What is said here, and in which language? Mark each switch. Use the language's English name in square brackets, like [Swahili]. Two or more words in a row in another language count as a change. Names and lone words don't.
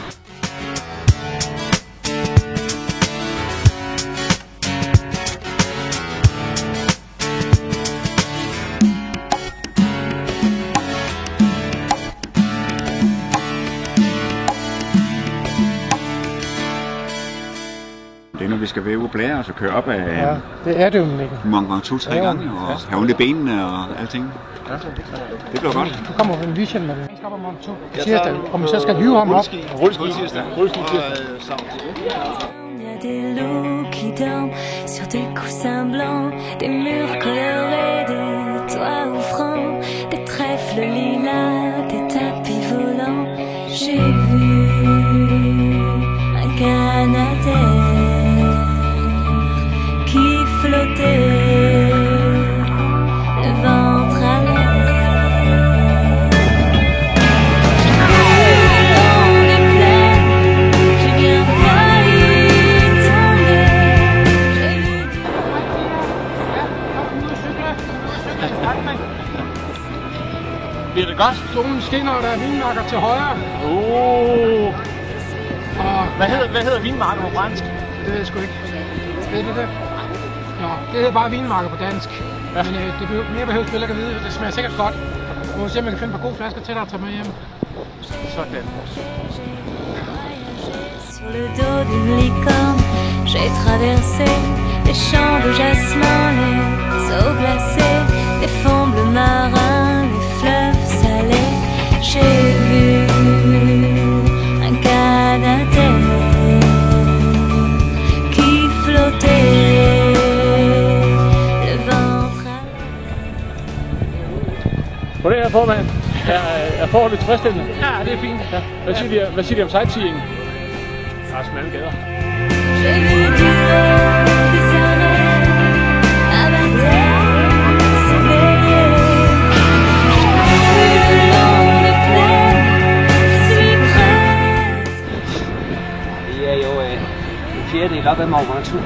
[Danish] Det er, når vi skal være ude og blære os og køre op af... Ja, det er det jo, Mikkel. Mange gange 2-3 gange, og have ondt i benene og alting. Ja. Det bliver godt. Du kommer med en weekend med det. Jeg skal op om 2 tirsdag, og vi så skal hive ham op. Rulleski tirsdag. [French] Il y a des loups qui dorment sur des coussins blancs, des murs colorés, des toits ouvrants, des trèfles lilas, des tapis volants. J'ai vu un Canadair qui flottait, le ventre à l'air. Dans les plaines, j'ai bien failli tomber. J'ai vu [Danish] Bliver det godt? Solen skinner, og der er vinmarker til højre. Og Hvad hedder vinmarker på fransk? det ved jeg sgu ikke. Ved du det? Nå, det hedder bare vinmarker på dansk. Ja. Men mere behøver du ikke at vide. Det smager sikkert godt. Jeg må se, om jeg kan finde et par gode flasker til dig at tage med hjem. Sådan. [French] sur le dos d'une licorne. J'ai traversé les champs de jasmin, les eaux glacées, les fonds bleus marins, les fleuves salés. J'ai vu un Canadair qui flottait, le ventre à l'air. [Danish] Goddag, herre formand. Er forholdet tilfredsstillende? Ja, det er fint. Ja. Hvad siger de om sightseeing? Der er smalle gader. Det er jo en fjerdedel op ad Mont Ventoux.